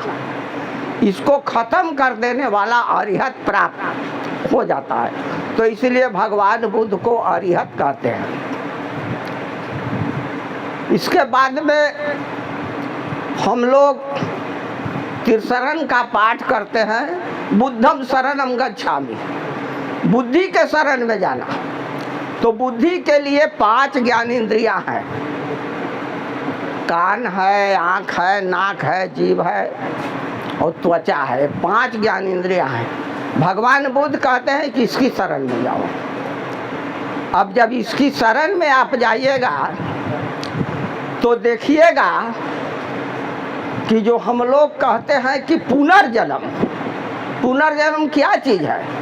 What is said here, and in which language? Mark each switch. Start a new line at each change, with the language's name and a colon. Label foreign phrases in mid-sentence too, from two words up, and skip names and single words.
Hindi: इसको खत्म कर देने वाला अरिहत प्राप्त हो जाता है। तो इसलिए भगवान बुद्ध को अरिहत कहते हैं। इसके बाद में हम लोग त्रिशरण का पाठ करते हैं।
Pali: बुद्धम शरणम गच्छामि,
Hindi: बुद्धि के शरण में जाना। तो बुद्धि के लिए 5 ज्ञानेंद्रियां हैं। कान है, आँख है, नाक है, जीभ है और त्वचा है। 5 ज्ञानेंद्रियां हैं। भगवान बुद्ध कहते हैं कि इसकी शरण में जाओ। अब जब इसकी शरण में आप जाइएगा तो देखिएगा कि जो हम लोग कहते हैं कि पुनर्जन्म, पुनर्जन्म क्या चीज है?